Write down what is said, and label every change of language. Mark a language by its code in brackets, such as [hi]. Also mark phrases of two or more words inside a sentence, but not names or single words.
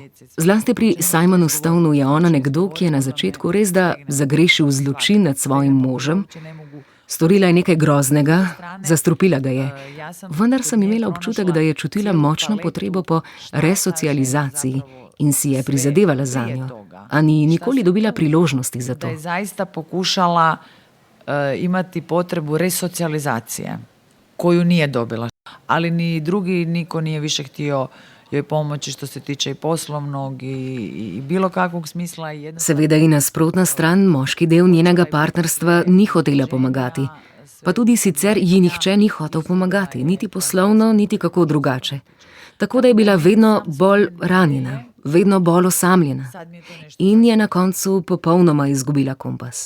[sl] Zlasti pri Simonu Stoneu je ona nekdo, ki je na začetku res da zagrešil zločin nad svojim možem, storila je nekaj groznega, zastrupila ga je. Vendar sem imela občutek, da je čutila močno potrebo po resocializaciji in si je prizadevala zanjo, a ni nikoli dobila priložnosti za to. [hr] Da je zaista pokušala imati potrebu resocijalizacije, koju nije dobila. Ali ni drugi, niko nije više htio joj pomoći što se tiče i poslovnog i bilo kakvog smisla. [sl] Seveda i nasprotna stran, moški del njenega partnerstva ni hotela pomagati. Pa tudi sicer ji nihče ni hotel pomagati, niti poslovno, niti kako drugače. Tako da je bila vedno bolj ranjena, vedno bolj osamljena in je na koncu popolnoma izgubila kompas.